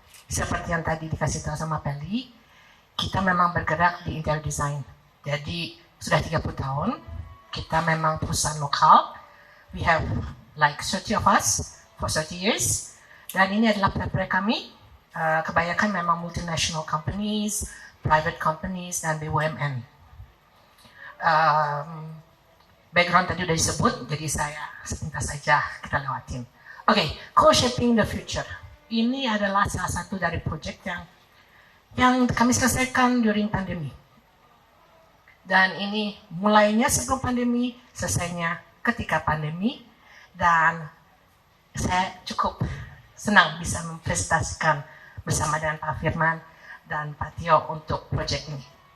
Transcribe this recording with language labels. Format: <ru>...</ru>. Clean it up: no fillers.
<id>Seperti yang tadi dikasih tahu sama Peli, kita memang bergerak di interior design. Jadi sudah 30 tahun, kita memang perusahaan lokal.</id> <en>We have like 30 of us for 30 years.</en> <id>Dan ini adalah proyek kami. Kebanyakan memang multinational companies, private companies, dan BUMN. Background tadi sudah disebut, jadi saya sepintas saja kita lewatin. Oke, co-shaping the future. Ini adalah salah satu dari proyek yang kami selesaikan during pandemi. Dan ini mulainya sebelum pandemi, selesainya ketika pandemi, dan saya cukup senang bisa mempresentasikan bersama dengan Pak Firman dan Pak Tio untuk proyek ini.</id>